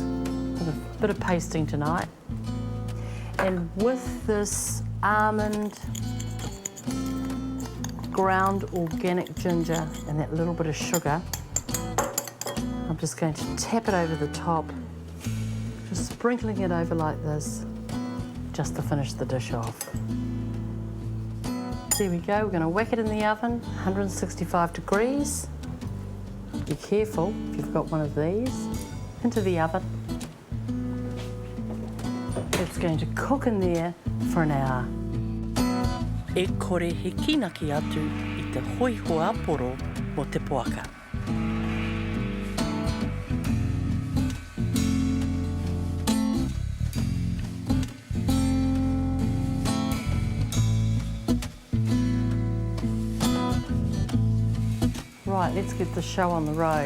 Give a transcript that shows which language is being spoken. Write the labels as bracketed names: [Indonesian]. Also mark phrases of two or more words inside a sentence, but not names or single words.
[English] With a bit of pasting tonight. And with this almond, ground organic ginger and that little bit of sugar, I'm just going to tap it over the top, just sprinkling it over like this, just to finish the dish off. There we go, we're going to whack it in the oven, 165 degrees. Be careful if you've got one of these. Into the oven. It's going to cook in there for an hour. [Māori] E kore he kinaki atu I te hoiho aporo mo te poaka. [English] Right, let's get the show on the road.